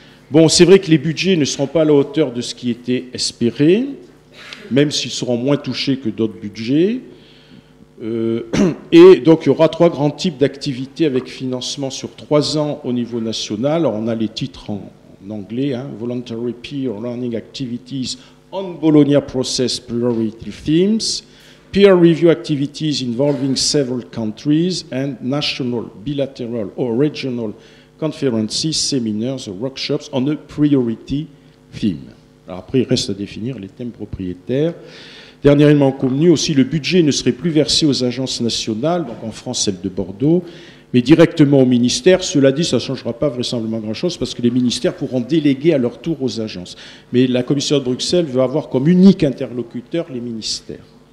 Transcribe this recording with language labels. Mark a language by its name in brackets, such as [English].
[French] Bon, c'est vrai que les budgets ne seront pas à la hauteur de ce qui était espéré, même s'ils seront moins touchés que d'autres budgets. Et donc, il y aura 3 grands types d'activités avec financement sur 3 ans au niveau national. Alors, on a les titres en anglais, hein, [English] Voluntary Peer Learning Activities on Bologna process priority themes, peer review activities involving several countries, and national, bilateral or regional conferences, seminars or workshops on a priority theme. [French] Alors après, il reste à définir les thèmes propriétaires. Dernièrement convenu aussi, le budget ne serait plus versé aux agences nationales, donc en France celle de Bordeaux, mais directement au ministère. Cela dit, ça ne changera pas vraisemblablement grand-chose parce que les ministères pourront déléguer à leur tour aux agences. Mais la Commission de Bruxelles veut avoir comme unique interlocuteur les ministères.